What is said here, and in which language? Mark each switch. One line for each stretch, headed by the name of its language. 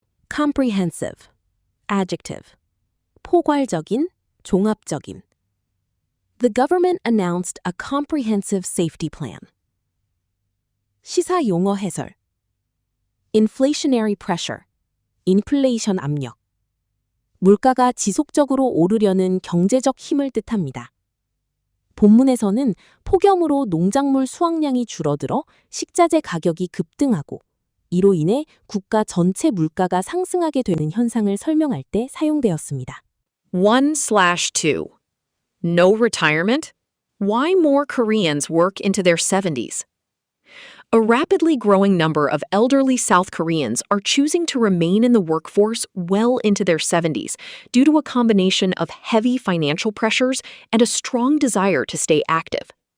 English: Comprehensive. Adjective.
Korean: 포괄적인, 종합적인.
English: The government announced a comprehensive safety plan.
Korean: 시사 용어 해설.
English: Inflationary pressure.
Korean: 인플레이션 압력. 물가가 지속적으로 오르려는 경제적 힘을 뜻합니다. 본문에서는 폭염으로 농작물 수확량이 줄어들어 식자재 가격이 급등하고 이로 인해 국가 전체 물가가 상승하게 되는 현상을 설명할 때 사용되었습니다.
English: 1/2. No retirement? Why more Koreans work into their 70s? A rapidly growing number of elderly South Koreans are choosing to remain in the workforce well into their 70s due to a combination of heavy financial pressures and a strong desire to stay active.